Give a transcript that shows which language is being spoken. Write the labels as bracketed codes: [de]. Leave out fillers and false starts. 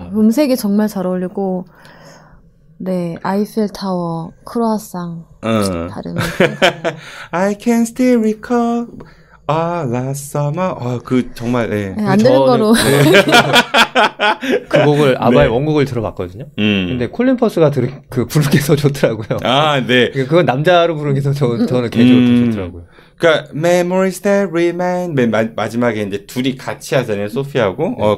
[ko] 음색이 정말 잘 어울리고 아이펠 타워, 크로아상 다른 [en] I can still recall Our Last Summer. [ko] 그 정말 안 되는 거로 그 곡을 아바의 원곡을 들어봤거든요. 근데 콜린 퍼스가 부르는 게 더 좋더라고요. 네. 그건 남자로 부르는 게 더 저는 개인적으로 더 좋더라고요. 그러니까 Memories That Remain 맨 마지막에 이제 둘이 같이 하잖아요. 소피하고.